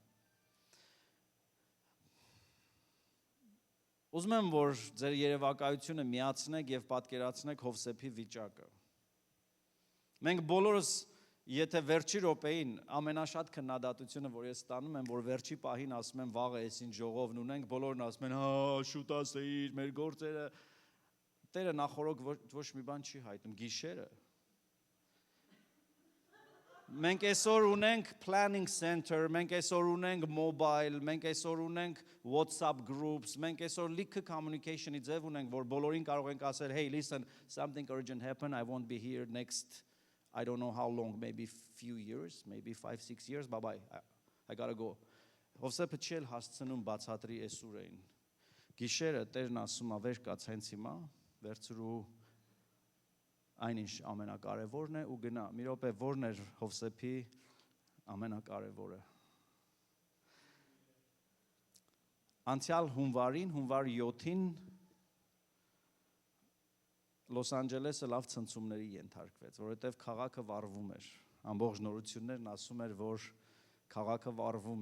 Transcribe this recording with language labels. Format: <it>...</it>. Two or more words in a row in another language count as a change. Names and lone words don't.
<hy>Ուզում եմ, որ ձեր երևակայությունը միացնեք եւ պատկերացնեք Հովսեփի վիճակը։ Մենք բոլորս, եթե վերջի րոպեին ամենաշատ քննադատությունը, որ ես ստանում եմ, որ վերջի պահին ասում եմ վաղը էսին ժողովն ունենք, բոլորն ասում են, հա, շուտ ասեիր, մեր գործերը, Տերը նախորոք ոչ մի բան չի հայտնում, գիշերը։ Մենք այսօր ունենք</hy> <en>planning center,</en> <hy>մենք այսօր ունենք mobile, մենք այսօր ունենք WhatsApp groups, մենք այսօր լիքը communication-ի ձև ունենք, որ բոլորին կարող ենք ասել,</hy> <en>hey, listen, something urgent happened, I won't be here next, I don't know how long, maybe few years, maybe 5-6 years, bye-bye, I gotta go։</en> <hy>Հովսեփը չի էլ հասցնում բացատրի այսուրեին։ Գիշերը Տերն ասում է, վեր կաց հենց հիմա, վերցրու այնինչ ամենակարևորն է ու գնա։ Մի րոպե, որն էր Հովսեփի ամենակարևորը։ Անցյալ հունվարին, հունվար 7-ին Լոս Անջելեսը լավ ցնցումների ենթարկվեց, որովհետև քաղաքը վառվում էր։ Ամբողջ նորություններն ասում էր, որ քաղաքը վառվում</hy>